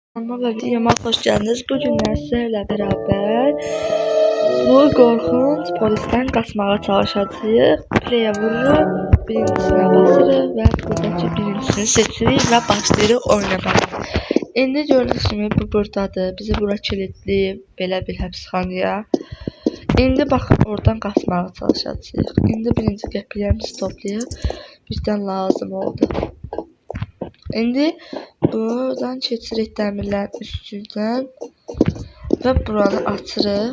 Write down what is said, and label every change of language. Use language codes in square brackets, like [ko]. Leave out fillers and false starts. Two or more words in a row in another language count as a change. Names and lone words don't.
[tr] Kanalıma ve videoma hoş geldiniz. Bugün sizlerle beraber bu korkunç polisten kaçmağa çalışacağız. [az] Play'e vururup birincisine basırıq ve buradaki birincisini seçirik ve başlayırıq oynamaya. [tr] İndi gördüğünüz gibi bu buradadır. [az] Bizi bura kilitləyib belə bir həbsxanaya. İndi baxın oradan qaçmağa çalışacağıq. İndi birinci qəpiklərimizi toplayıb birdən lazım oldu. İndi buradan keçirik dəmirlərin üstündən və buranı açırıq.